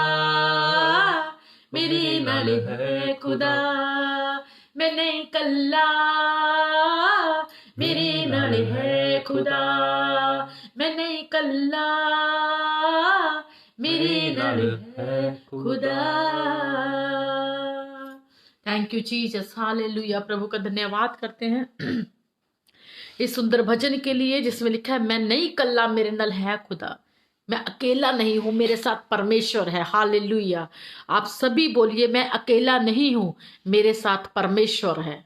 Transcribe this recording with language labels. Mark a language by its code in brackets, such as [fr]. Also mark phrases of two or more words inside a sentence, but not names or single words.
[pa] ਮੇਰੇ ਨਾਲ ਹੈ ਖੁਦਾ ਮੈਂ ਨਹੀਂ ਕੱਲਾ ਮੇਰੇ ਨਾਲ ਹੈ ਖੁਦਾ ਮੈਂ ਨਹੀਂ ਕੱਲਾ ਮੇਰੇ ਨਾਲ ਹੈ ਖੁਦਾ। [en] Thank you Jesus, [hi] हालेलुया। प्रभु का धन्यवाद करते हैं इस सुंदर भजन के लिए जिसमें लिखा है [pa] ਮੈਂ ਨਹੀਂ ਕੱਲਾ ਮੇਰੇ ਨਾਲ ਹੈ ਖੁਦਾ। [hi] मैं अकेला नहीं हूं, मेरे साथ परमेश्वर है। हालेलुया। आप सभी बोलिए मैं अकेला नहीं हूं, मेरे साथ परमेश्वर है।